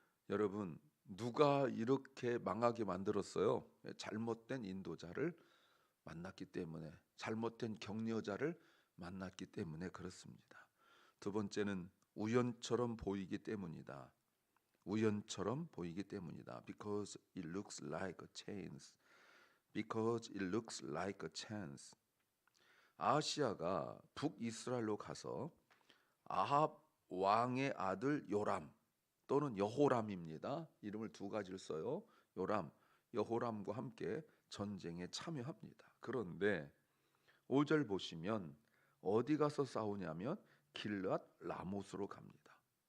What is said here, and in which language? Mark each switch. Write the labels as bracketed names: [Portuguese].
[Korean] 여러분, 누가 이렇게 망하게 만들었어요? 잘못된 인도자를 만났기 때문에, 잘못된 격려자를 만났기 때문에 그렇습니다. 두 번째는 우연처럼 보이기 때문이다. 우연처럼 보이기 때문이다. [English] Because it looks like a chance. Because it looks like a chance. [Korean] 아하시아가 북이스라엘로 가서 아합 왕의 아들 요람 또는 여호람입니다. 이름을 두 가지를 써요. 요람, 여호람과 함께 전쟁에 참여합니다. 그런데 5절 보시면 어디 가서 싸우냐면 길앗 라못으로 갑니다.